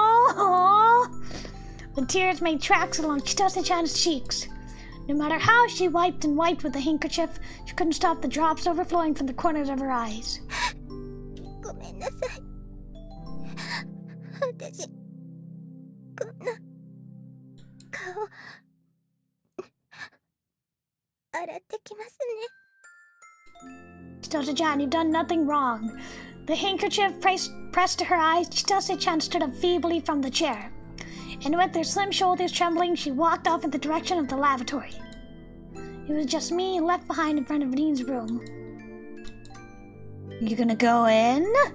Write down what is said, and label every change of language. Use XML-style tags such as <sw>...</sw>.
<en>Aww. The tears made tracks along Chitose-chan's cheeks. No matter how she wiped and wiped with a handkerchief, she couldn't stop the drops overflowing from the corners of her eyes.</en> <ja>ごめんなさい。私、こんな顔洗ってきますね。</ja> <en>Chitose-chan, you've done nothing wrong. The handkerchief pressed to her eyes, Chitose-chan stood up feebly from the chair. And with her slim shoulders trembling, she walked off in the direction of the lavatory. It was just me left behind in front of Rin's room. You gonna go in?</en>